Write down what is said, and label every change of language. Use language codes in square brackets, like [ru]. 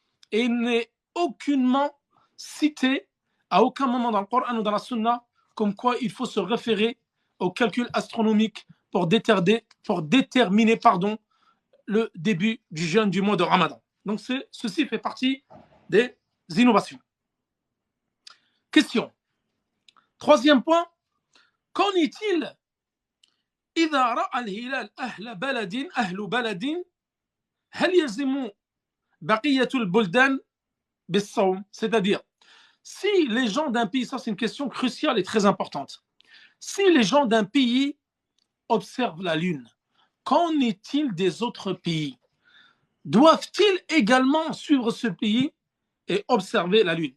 [fr] Et il n'est aucunement cité à aucun moment dans le Coran ou dans la Sunna comme quoi il faut se référer au calcul astronomique pour déterminer le début du jeûne du mois de Ramadan. Donc ceci fait partie des innovations. Question. Troisième point, qu'en est-il [ar] إذا رأى الهلال أهل بلد هل يلزم بقية البلدان بالصوم? [fr] C'est-à-dire, si les gens d'un pays, ça c'est une question cruciale et très importante, si les gens d'un pays observent la lune, qu'en est-il des autres pays? Doivent-ils également suivre ce pays et observer la lune?